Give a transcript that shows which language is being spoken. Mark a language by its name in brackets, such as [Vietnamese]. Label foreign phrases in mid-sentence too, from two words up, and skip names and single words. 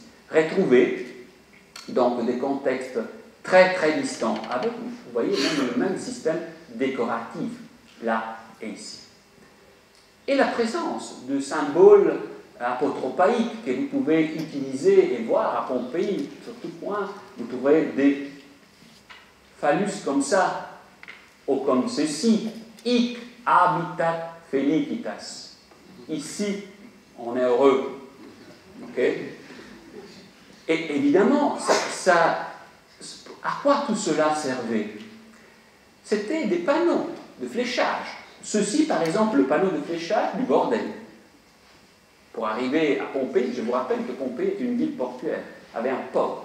[French] Retrouvés dans des contextes très très distants, avec, vous voyez, même le même système décoratif, là et ici. Et la présence de symboles apotropaïques que vous pouvez utiliser et voir à Pompéi, sur tout point, vous trouverez des phallus comme ça, ou comme ceci, [Latin] hic habitat felicitas. [French] Ici, on est heureux. Ok? Et évidemment, à quoi tout cela servait? C'était des panneaux de fléchage. Ceci, par exemple, le panneau de fléchage du bordel. Pour arriver à Pompéi, je vous rappelle que Pompéi est une ville portuaire, avait un port.